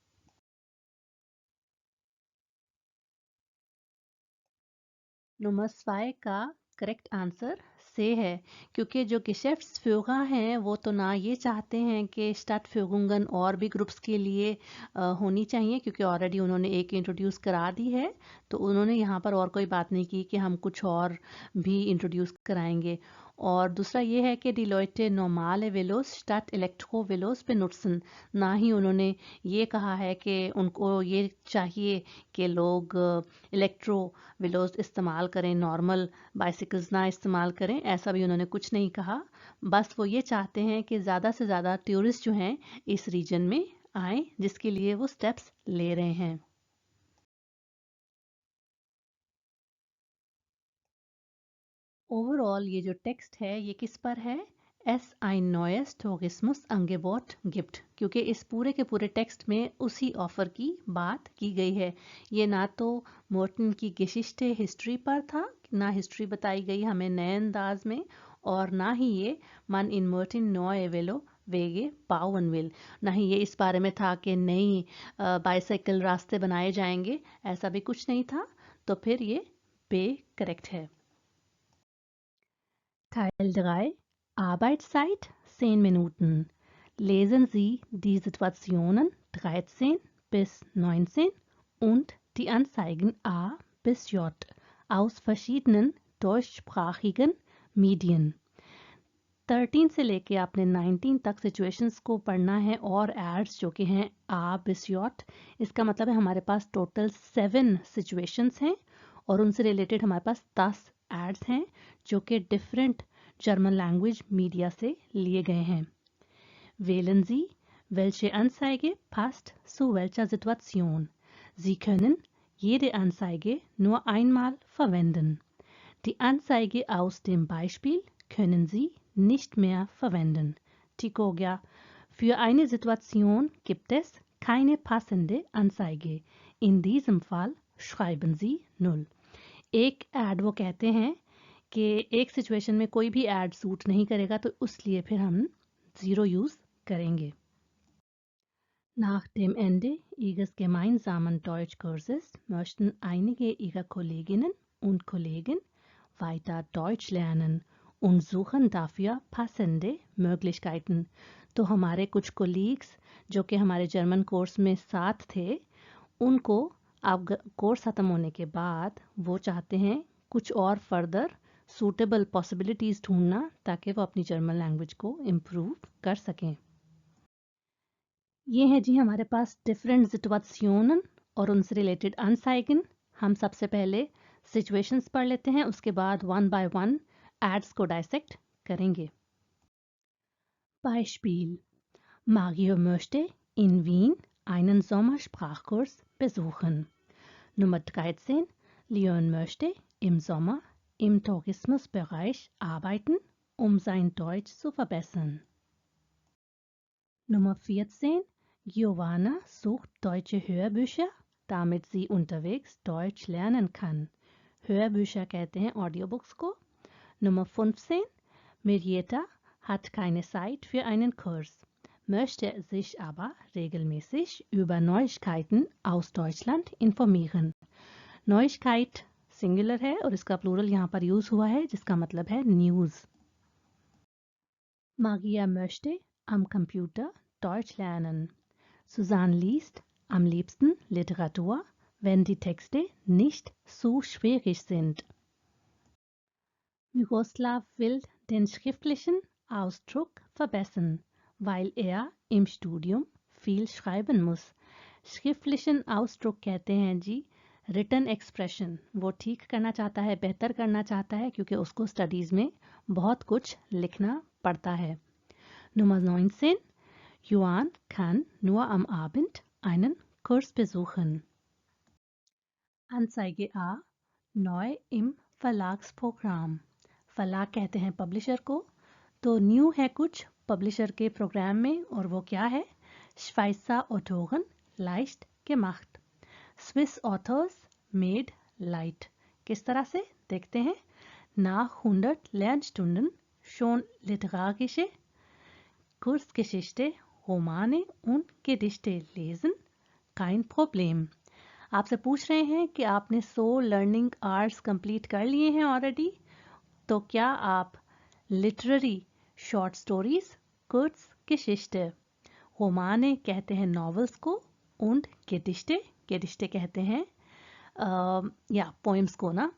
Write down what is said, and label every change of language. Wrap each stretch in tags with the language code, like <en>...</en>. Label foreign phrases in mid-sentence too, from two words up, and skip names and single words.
<hi>नंबर 2 का</hi> <en>correct answer</en> <hi>से है, क्योंकि जो Geschäftsführer हैं वो तो ना ये चाहते हैं कि Stadtführungen और भी ग्रुप्स के लिए होनी चाहिए, क्योंकि ऑलरेडी उन्होंने एक इंट्रोड्यूस करा दी है। तो उन्होंने यहाँ पर और कोई बात नहीं की कि हम कुछ और भी इंट्रोड्यूस कराएंगे। और दूसरा ये है कि</hi> <de>die Leute normale Velos statt Elektrovelos benutzen।</de> <hi>ना ही उन्होंने ये कहा है कि उनको ये चाहिए कि लोग</hi> <de>Elektro Velos</de> <hi>इस्तेमाल करें,</hi> <en>normal bicycles</en> <hi>ना इस्तेमाल करें, ऐसा भी उन्होंने कुछ नहीं कहा। बस वो ये चाहते हैं कि ज़्यादा से ज़्यादा टूरिस्ट जो हैं इस रीजन में आए, जिसके लिए वो स्टेप्स ले रहे हैं। ओवरऑल ये जो टेक्स्ट है ये किस पर है?</hi> <de>एस ein neues Tourismusangebot gibt,</de> <hi>क्योंकि इस पूरे के पूरे टेक्स्ट में उसी ऑफर की बात की गई है। ये ना तो मोर्टन की Geschichte हिस्ट्री पर था, ना हिस्ट्री बताई गई हमें नए अंदाज में, और ना ही ये</hi> <de>man in Murten neue Velowege bauen will,</de> <hi>ना ही ये इस बारे में था कि नई बाईसाइकिल रास्ते बनाए जाएंगे, ऐसा भी कुछ नहीं था। तो फिर ये बे करेक्ट है।</hi> <de>Teil 3 Arbeitszeit 10 Minuten. Lesen Sie die Situationen 13 bis 19 und die Anzeigen A bis J aus verschiedenen deutschsprachigen Medien.</de> <hi>13 से लेके आपने 19 तक सिचुएशंस को पढ़ना है और एड्स जो कि हैं</hi> <de>A bis J.</de> <hi>इसका मतलब है हमारे पास टोटल 7 सिचुएशंस हैं और उनसे रिलेटेड हमारे पास 10 एड्स हैं जो कि</hi> <en>different German language media</en> <hi>से लिए गए हैं।</hi> <de>Wählen Sie, welche Anzeige passt zu welcher Situation. Sie können jede Anzeige nur einmal verwenden. Die Anzeige aus dem Beispiel können Sie nicht mehr verwenden.</de> <hi>ठीक हो गया।</hi> <de>Für eine Situation gibt es keine passende Anzeige. In diesem Fall schreiben Sie 0.</de> <hi>एक ऐड वो कहते हैं कि एक सिचुएशन में कोई भी ऐड सूट नहीं करेगा तो उसलिए फिर हम 0 यूज़ करेंगे।</hi> <de>Nach dem Ende Ihres gemeinsamen Deutschkurses möchten einige Ihrer Kolleginnen und Kollegen weiter Deutsch lernen und suchen dafür passende Möglichkeiten.</de> <hi>तो हमारे कुछ कोलीग्स जो कि हमारे</hi> <en>German course</en> <hi>में साथ थे उनको अब कोर्स ख़त्म होने के बाद वो चाहते हैं कुछ और</hi> <en>further suitable possibilities</en> <hi>ढूंढना ताकि वो अपनी</hi> <en>German language</en> <hi>को इम्प्रूव कर सकें। ये है जी हमारे पास</hi> <en>different situations</en> <hi>और उनसे रिलेटेड अनसाइगन। हम सबसे पहले सिचुएशंस पढ़ लेते हैं, उसके बाद</hi> <en>one by one ads</en> <hi>को डायसेक्ट करेंगे।</hi> <de>Beispiel: Mario möchte in Wien einen Sommersprachkurs besuchen. Nummer 13. Leon möchte im Sommer im Tourismusbereich arbeiten, um sein Deutsch zu verbessern. Nummer 14. Giovanna sucht deutsche Hörbücher, damit sie unterwegs Deutsch lernen kann.</de> <hi>Hörbücher कहते हैं Audiobooks को।</hi> <de>Nummer 15. Mirjeta hat keine Zeit für einen Kurs, möchte sich aber regelmäßig über Neuigkeiten aus Deutschland informieren.</de> <hi>Neuigkeit सिंगुलर है और इसका प्लूरल यहाँ पर यूज हुआ है जिसका मतलब है न्यूज।</hi> <de>Magia möchte am Computer Deutsch lernen. Susanne liest am liebsten Literatur, wenn die Texte nicht zu schwierig sind. Miroslav will den schriftlichen Ausdruck verbessern, weil er im Studium viel schreiben muss. schriftlichen Ausdruck</de> <hi>कहते हैं जी</hi> <en>written expression.</en> <hi>वो ठीक करना चाहता है, बेहतर करना चाहता है क्योंकि उसको स्टडीज़ में बहुत कुछ लिखना पड़ता है।</hi> <de>Nummer 19. Johann kann nur am Abend einen Kurs besuchen. Anzeige A. Neu im Verlagsprogramm.</de> <hi>फलाग कहते हैं पब्लिशर को, तो न्यू है कुछ पब्लिशर के प्रोग्राम में और वो क्या है?</hi> <de>Schweizer Autoren leicht gemacht.</de> <en>Swiss Authors made light.</en> <hi>किस तरह से देखते हैं?</hi> <de>Nach 100 Lernstunden schon literarische Kurzgeschichte, Romane und Gedichte lesen? Kein Problem.</de> <hi>आपसे पूछ रहे हैं कि आपने 100</hi> <en>learning hours complete</en> <hi>कर लिए हैं ऑलरेडी, तो क्या आप</hi> <en>literary short stories,</en> <hi>कुर्ज़geschichte, रोमाने कहते हैं नॉवेल्स को,</hi> <de>und Gedichte</de> <hi>कहते हैं या पोइम्स को ना।</hi>